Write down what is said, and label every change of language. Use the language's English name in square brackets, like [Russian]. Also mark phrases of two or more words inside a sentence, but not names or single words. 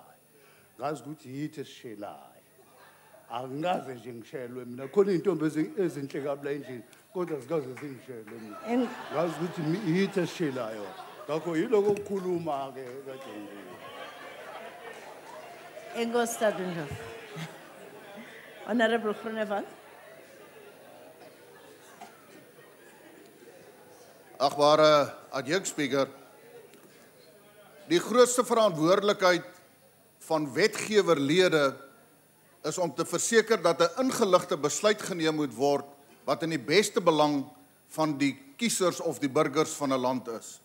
[Zulu] Ngazi ukuthi yithi esishelayo. Angaze nje ngishelwe mina khona izintombi ezinhle kabla endlini kodwa zikaze zingishelwe mina. Ngazi ukuthi yithi esishelayo. Ngakho yiloko ukukhuluma ke kade nje. [Xhosa] Enkosi Tadundlovu. [English] Honorable Groenewald. [Afrikaans] Agbare adjunct speaker, die grootste verantwoordelikheid van wetgewerlede is om te verseker dat 'n ingeligte besluit geneem moet word wat in die beste belang van die kiesers of die burgers van 'n land is.